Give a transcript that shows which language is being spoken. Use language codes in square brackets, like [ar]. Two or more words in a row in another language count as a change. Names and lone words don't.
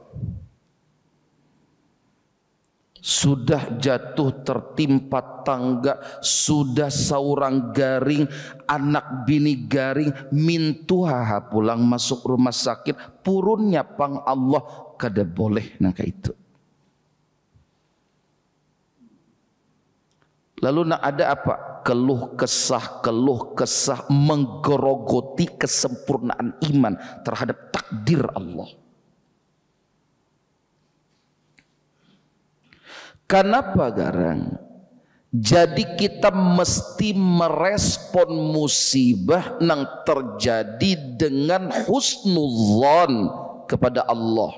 [bjn] Sudah jatuh tertimpa tangga, sudah saurang garing, anak bini garing, mintuha pulang masuk rumah sakit, purunnya pang Allah, kada boleh nangka itu. Lalu nak ada apa? [id] Keluh kesah menggerogoti kesempurnaan iman terhadap takdir Allah. [bjn] Kenapa garang? [id] Jadi kita mesti merespon musibah yang terjadi dengan husnudzon kepada Allah.